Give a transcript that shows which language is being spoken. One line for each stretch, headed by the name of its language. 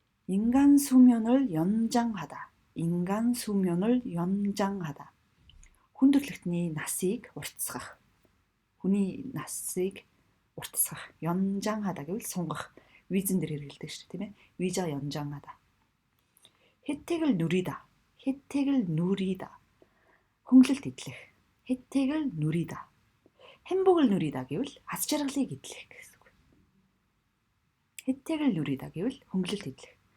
Korean: 인간 수명을 연장하다. 인간 수명을 연장하다.
Mongolian: хүндрэлтний насыг уртасгах. хүний насыг уртасгах. 연장하다 гэвэл сунгах. визэн дээр хэрэглэдэг шүү, тийм ээ.
Korean: виза 연장하다. 혜택을 누리다. 혜택을 누리다.
Mongolian: хөнгөлөлт идэх.
Korean: 혜택을 누리다. 행복을 누리다
Mongolian: гэвэл аз жаргалыг эдлэх гэсэн үг.
Korean: 혜택을 누리다
Mongolian: гэвэл хөнгөлөлт эдлэх.